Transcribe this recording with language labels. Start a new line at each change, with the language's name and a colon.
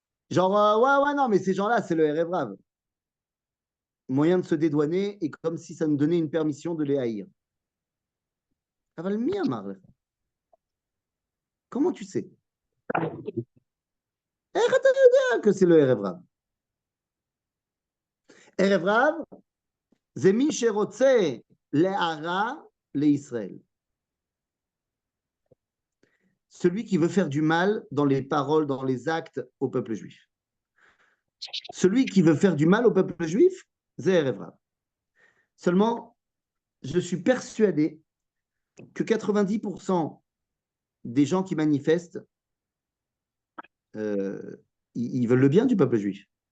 French: Genre, ouais, ouais, non, mais ces gens-là, c'est le Erev Rav. Moyen de se dédouaner et comme si ça nous donnait une permission de les haïr.
Hebrew: Aval mi amar lecha.
French: Comment tu sais?
Hebrew: איך אתה יודע
French: que c'est le
Hebrew: Erev Rav? Erev Rav, זה מי שרוצה להרע לישראל.
French: Celui qui veut faire du mal dans les paroles, dans les actes au peuple juif. Celui qui veut faire du mal au peuple juif, c'est Erev Rav. Seulement, je suis persuadé que 90% des gens qui manifestent, ils veulent le bien du peuple juif.